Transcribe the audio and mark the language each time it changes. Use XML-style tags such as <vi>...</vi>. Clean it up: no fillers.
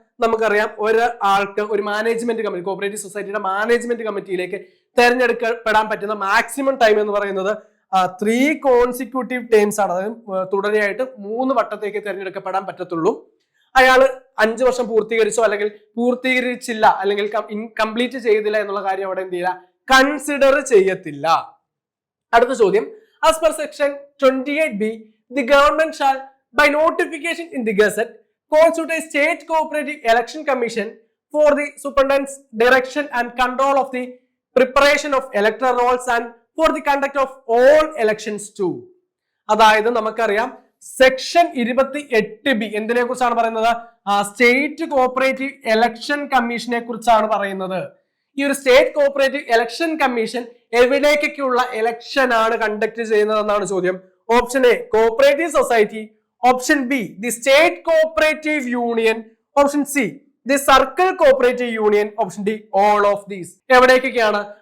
<ml>നമുക്കറിയാം ഒരാൾക്ക് ഒരു മാനേജ്മെന്റ് കമ്മിറ്റി കോഓപ്പറേറ്റീവ് സൊസൈറ്റിയുടെ മാനേജ്മെന്റ് കമ്മിറ്റിയിലേക്ക് തെരഞ്ഞെടുക്കപ്പെടാൻ പറ്റുന്ന മാക്സിമം ടൈം എന്ന് പറയുന്നത് 3 കോൺസിക്യൂട്ടീവ് ടേംസ് ആണ്. അതായത് തുടരെയായിട്ട് 3 വട്ടത്തേക്ക് തെരഞ്ഞെടുക്കപ്പെടാൻ പറ്റത്തുള്ളൂ. അയാള് 5 വർഷം പൂർത്തീകരിച്ചോ അല്ലെങ്കിൽ പൂർത്തീകരിച്ചില്ല അല്ലെങ്കിൽ ഇൻകംപ്ലീറ്റ് ചെയ്തില്ല എന്നുള്ള കാര്യം അവിടെ എന്ത് ചെയ്യില്ല? കൺസിഡർ ചെയ്യത്തില്ല. അടുത്ത ചോദ്യം.</ml> <en>As per section 28B, the government shall by notification in the Gazette constitute a state cooperative election commission for the superintendent's direction and control of the preparation of electoral rolls and for the conduct of all elections too.</en> <ml>അതായത് നമുക്കറിയാം section 28B എന്തിനെ കുറിച്ചാണ് പറയുന്നത്? State cooperative election കമ്മീഷനെ കുറിച്ചാണ് പറയുന്നത്. ഈ ഒരു state cooperative election commission എവിടേക്കൊക്കെയുള്ള election ആണ് കണ്ടക്ട് ചെയ്യുന്നത് എന്നാണ് ചോദ്യം. Option A cooperative society, option be the state cooperative union, option C the circle cooperative union, option D all of these. എവിടേക്കൊക്കെയാണ്?</ml>